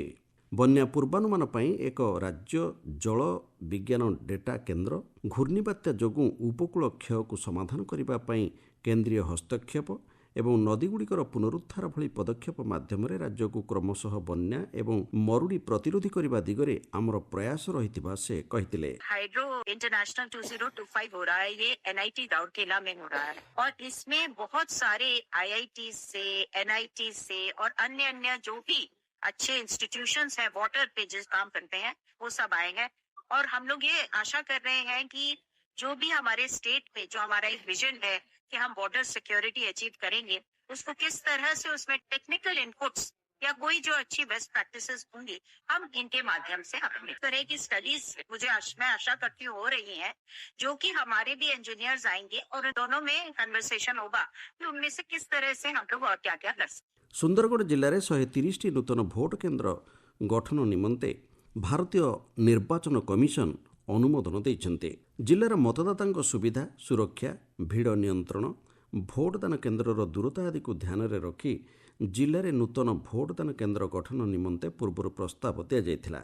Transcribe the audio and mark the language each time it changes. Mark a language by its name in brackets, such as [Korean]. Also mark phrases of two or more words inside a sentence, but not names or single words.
[Odia] ବନ୍ୟା ପୂର୍ବାନୁମାନ ପାଇଁ ଏକ ରାଜ୍ୟ ଜଳ ବିଜ୍ଞାନ ଡେଟା କେନ୍ଦ୍ର, ଘୂର୍ଣ୍ଣିବାତ୍ୟା ଯୋଗୁଁ ଉପକୂଳ କ୍ଷୟକୁ ସମାଧାନ କରିବା ପାଇଁ କେନ୍ଦ୍ରୀୟ ହସ୍ତକ୍ଷେପ ଏବଂ ନଦୀଗୁଡ଼ିକର ପୁନରୁଦ୍ଧାର ଭଳି ପଦକ୍ଷେପ ମାଧ୍ୟମରେ ରାଜ୍ୟକୁ କ୍ରମଶଃ ବନ୍ୟା ଏବଂ ମରୁଡ଼ି ପ୍ରତିରୋଧୀ କରିବା ଦିଗରେ ଆମର ପ୍ରୟାସ ରହିଥିବା ସେ କହିଥିଲେ। [Hindi] हाइड्रो इंटरनेशनल 2025 हो रहा है, ये NIT राउरकेला में हो रहा है और इसमें बहुत सारे IIT से, NIT से और अन्य जो भी अच्छे इंस्टीट्यूशंस हैं वाटर पे जिस काम करते हैं वो सब आए हैं और हम लोग ये आशा कर रहे हैं कि जो भी हमारे स्टेट पे जो हमारा एक विजन है कि हम [English] water security [Hindi] अचीव करेंगे, उसको किस तरह से उसमें [English] technical inputs [Hindi] या कोई जो अच्छी [English] best practices [Hindi] होंगी हम इनके माध्यम से हम इस तरह की स्टडीज मैं आशा करती हूँ हो रही हैं, जो कि हमारे भी इंजीनियर्स आएंगे और दोनों में कन्वर्सेशन होगा कि उनमें से किस तरह से हम लोग और क्या क्या कर सकते। [Odia] ସୁନ୍ଦରଗଡ଼ ଜିଲ୍ଲାରେ 130ଟି ନୂତନ ଭୋଟ କେନ୍ଦ୍ର ଗଠନ ନିମନ୍ତେ ଭାରତୀୟ ନିର୍ବାଚନ କମିଶନ ଅନୁମୋଦନ ଦେଇଛନ୍ତି। ଜିଲ୍ଲାର ମତଦାତାଙ୍କ ସୁବିଧା, ସୁରକ୍ଷା, ଭିଡ଼ ନିୟନ୍ତ୍ରଣ, ଭୋଟଦାନ କେନ୍ଦ୍ରର ଦୂରତା ଆଦିକୁ ଧ୍ୟାନରେ ରଖି ଜିଲ୍ଲାରେ ନୂତନ ଭୋଟଦାନ କେନ୍ଦ୍ର ଗଠନ ନିମନ୍ତେ ପୂର୍ବରୁ ପ୍ରସ୍ତାବ ଦିଆଯାଇଥିଲା।